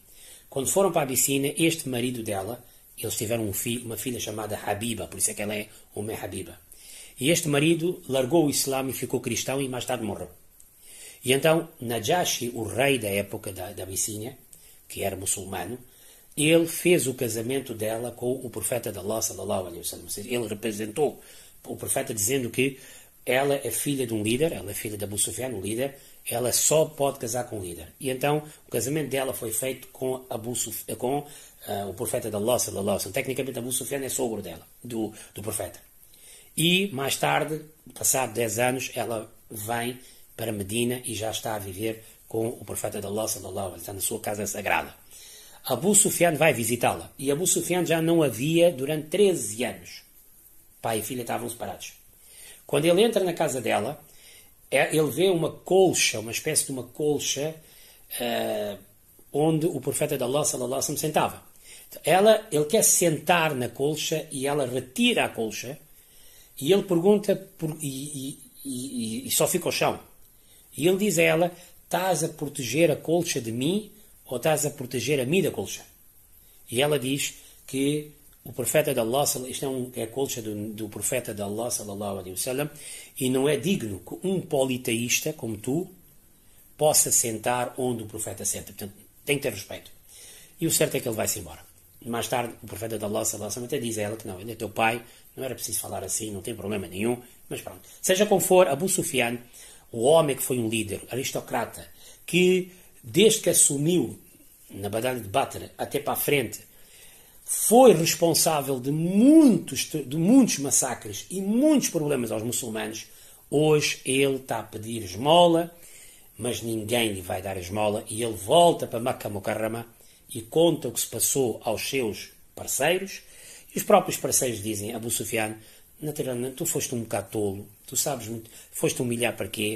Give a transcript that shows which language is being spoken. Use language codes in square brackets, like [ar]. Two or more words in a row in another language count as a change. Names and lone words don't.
[pt] Quando foram para a Abissínia, este marido dela, eles tiveram uma filha chamada Habiba, por isso é que ela é Habiba. E este marido largou o Islã e ficou cristão e mais tarde morreu. E então Najashi, o rei da época da Abissínia, que era muçulmano, ele fez o casamento dela com o profeta de Allah, [ar] صلى الله عليه وسلم. [pt] Ele representou o profeta dizendo que ela é filha de um líder, ela é filha de Abu Sufyan, um líder, ela só pode casar com um líder. E então o casamento dela foi feito com o profeta de Allah, [ar] صلى الله عليه وسلم. [pt] Tecnicamente Abu Sufyan é sogro dela, do profeta. E mais tarde, passado 10 anos, ela vem para Medina e já está a viver com o profeta de Allah, [ar] صلى الله عليه وسلم, [pt] na sua casa sagrada. Abu Sufyan vai visitá-la. E Abu Sufyan já não a via durante 13 anos. Pai e filha estavam separados. Quando ele entra na casa dela, ele vê uma colcha, uma espécie de uma colcha, onde o profeta de Allah, [ar] صلى الله عليه وسلم, [pt] sentava. Ele quer sentar na colcha e ela retira a colcha e ele pergunta e só fica ao chão. E ele diz a ela, estás a proteger a colcha de mim ou estás a proteger a mim da colcha? E ela diz que o profeta de Allah, isto é a colcha do profeta de Allah, [ar] صلى الله عليه وسلم, [pt] e não é digno que um politeísta como tu possa sentar onde o profeta senta. Portanto, tem que ter respeito. E o certo é que ele vai-se embora. Mais tarde, o profeta de Allah, [ar] صلى الله عليه وسلم, [pt] até diz a ela que não, ele é teu pai, não era preciso falar assim, não tem problema nenhum, mas pronto. Seja como for, Abu Sufyan, o homem que foi um líder, aristocrata, que desde que assumiu na Batalha de Badr até para a frente, foi responsável de muitos massacres e muitos problemas aos muçulmanos, hoje ele está a pedir esmola, mas ninguém lhe vai dar esmola, e ele volta para Makkah Mukarrama e conta o que se passou aos seus parceiros, e os próprios parceiros dizem, Abu Sufyan, naturalmente, tu foste um bocado tolo, tu sabes muito, foste humilhar para quê?